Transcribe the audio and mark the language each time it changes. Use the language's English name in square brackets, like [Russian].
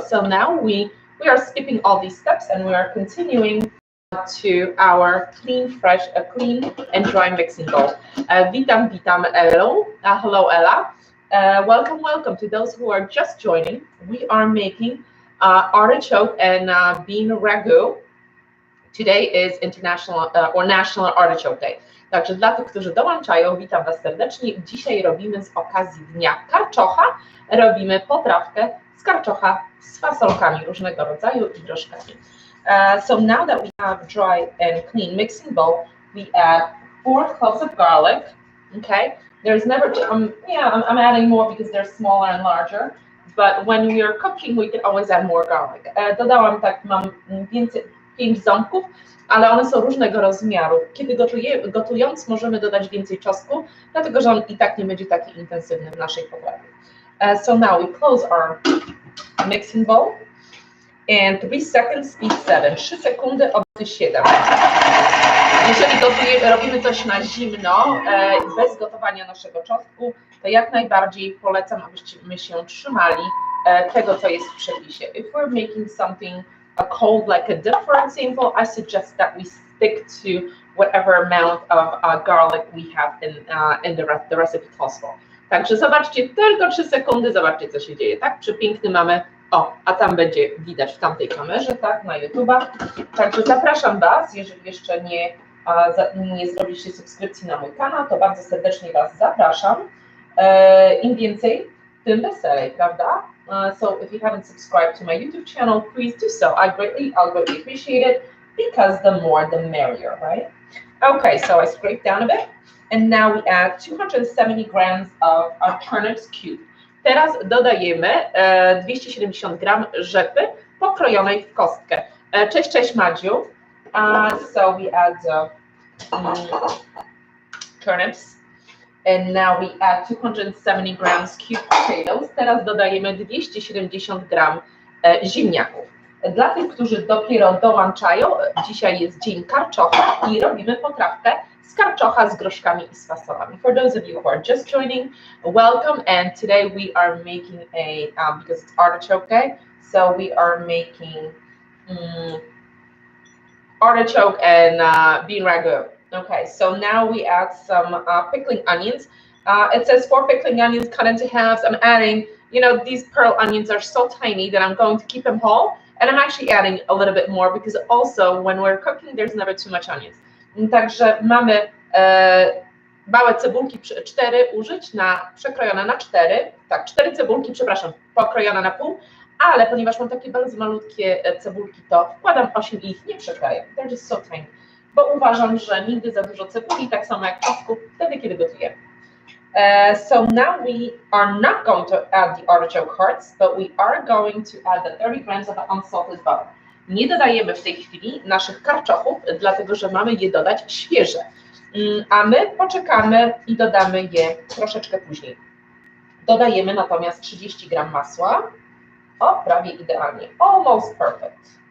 [English] So now we are skipping all these steps and we are continuing to our clean and dry mixing bowl. [Polish] Witam Elu. [English] Hello Ella. Welcome to those who are just joining. We are making artichoke and bean ragout. Today is International or National Artichoke Day. [Polish] Także dla tych, którzy dołączają, witam Was serdecznie. Dzisiaj robimy z okazji Dnia Karczocha, robimy potrawkę z karczocha z fasolkami różnego rodzaju i drożkami. [English] So now that we have dry and clean mixing bowl, we add 4 cloves of garlic. Okay, there's never, I'm adding more because they're smaller and larger, but when we are cooking, we can always add more garlic. [Polish] Dodałam tak, mam więcej, 5 ząbków, ale one są różnego rozmiaru. Kiedy gotując możemy dodać więcej czosnku, dlatego że on i tak nie będzie taki intensywny w naszej potrawie. [English] So now we close our mixing bowl and 3 seconds speed 7. [Polish] 3 sekundy obroty 7. Jeżeli robimy coś na zimno, bez gotowania naszego czosnku, to jak najbardziej polecam, abyśmy się trzymali tego, co jest w przepisie. [English] If we're making something cold like a dip, for example, I suggest that we stick to whatever amount of garlic we have in the recipe calls for. [Polish] Także zobaczcie, tylko 3 sekundy, zobaczcie, co się dzieje, tak? Przepiękny mamy O, a tam będzie widać w tamtej kamerze, tak, na YouTube'a. Także zapraszam Was, jeżeli jeszcze nie zrobiliście subskrypcji na mój kanał, to bardzo serdecznie Was zapraszam. Im więcej, tym weselej, prawda? [English] So if you haven't subscribed to my YouTube channel, please do so. I'll greatly appreciate it because the more the merrier, right? Okay, so I scraped down a bit, and now we add 270 grams of turnips cube. [Polish] Teraz dodajemy 270 gram rzepy pokrojonej w kostkę. Cześć Madziu. [English] So we add turnips, and now we add 270 grams cubed potatoes. [Polish] Teraz dodajemy 270 gram ziemniaków. Dla tych, którzy dopiero dołączają, dzisiaj jest dzień karczocha i robimy potrawkę z karczocha z groszkami i z fasolami. [English] For those of you who are just joining, welcome, and today we are making a, because it's artichoke day, so we are making artichoke and bean ragout. Okay, so now we add some pickling onions. It says 4 pickling onions cut into halves. I'm adding, you know, these pearl onions are so tiny that I'm going to keep them whole, and I'm actually adding a little bit more because also when we're cooking, there's never too much onions. [Polish] Także mamy małe cebulki 4 użyć, przekrojone na 4, tak, 4 cebulki, przepraszam, pokrojone na pół, ale ponieważ mam takie bardzo malutkie cebulki, to wkładam 8 i ich nie przekroję. [English] They're just so tiny. [Polish] Bo uważam, że nigdy za dużo cebuli, tak samo jak czosnku, wtedy kiedy gotuję. [English] So now we are not going to add the artichoke hearts, but we are going to add the 30 grams of unsalted butter. [Polish] Nie dodajemy w tej chwili naszych karczochów, dlatego że mamy je dodać świeże, a my poczekamy i dodamy je troszeczkę później. Dodajemy natomiast 30 gram masła. O, prawie idealnie. [English] Almost perfect.